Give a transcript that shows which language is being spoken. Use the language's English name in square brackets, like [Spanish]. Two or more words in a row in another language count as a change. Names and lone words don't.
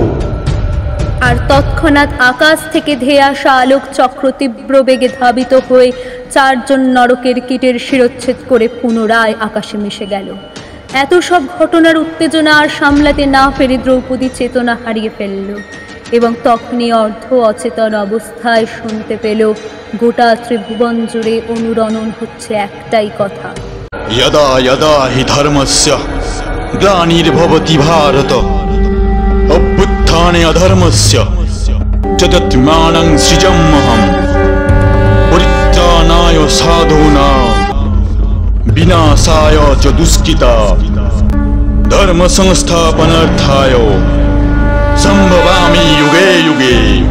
[Bangla] আর তৎক্ষণাৎ আকাশ থেকে ধেয়ে আসা আলোক চক্র তীব্র বেগে ধাবিত হয়ে চারজন নরকের কীটের শিরচ্ছেদ করে পুনরায় আকাশে মিশে গেল। এত সব ঘটনার উত্তেজনা আর সামলাতে না পেরে দ্রৌপদী চেতনা হারিয়ে ফেলল, এবং তখনই অর্ধ অচেতন অবস্থায় শুনতে পেল গোটা ত্রিভুবন জুড়ে অনুরণন হচ্ছে একটাই কথা, [Sanskrit] यदा यदा हि धर्मस्य ग्लानिर्भवति भारत अभ्युत्थाने अधर्मस्य तदात्मानं सृजाम्यहम् परित्राणाय साधूनां विनाशाय च दुष्कृतां धर्म संस्थापनार्थाय संभवामि युगे युगे।